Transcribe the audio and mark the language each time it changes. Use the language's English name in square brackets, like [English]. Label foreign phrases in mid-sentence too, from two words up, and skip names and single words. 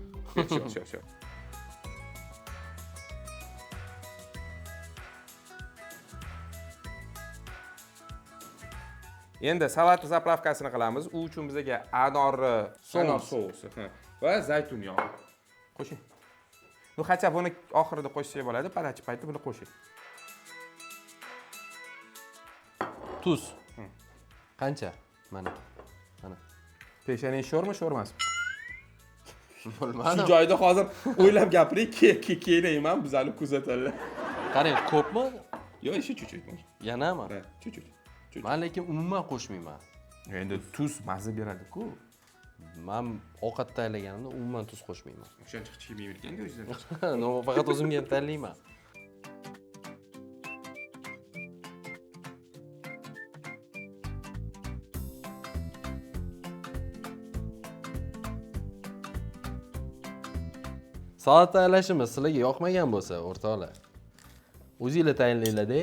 [Uzbek] Sho. Endi salat zapravkasini qilamiz. U uchun bizga anor sousi va zaytun yog'i. Qo'shing. [Russian] Ну хотя [Uzbek] buni oxirida qo'shsak bo'ladi, palachi payti buni qo'shing. Tuz. Qancha? Mana. Peshaning sho'rmi, sho'rmasmi? Bilmadim. Shu joyda hozir o'ylab gapiring, keyin bizani kuzatadilar. Qarang, ko'pmi? Yo'q, [Russian] еще чуть-чуть. [Uzbek] Yanami? [Russian] Ha, чуть-чуть. [Uzbek] Men lekin umuman qo'shmayman. Endi tuz mazza beradi-ku. Men ovqat tayyorlaganimda umuman tuz qo'shmayman. O'shancha hech yemayman ekan-ku o'zidan. No, faqat o'zimga ham tanlayman. Salat tayyorlashimiz sizlarga yoqmagan bo'lsa, o'rtoqlar, o'zingizlar tayyorlanglar-da.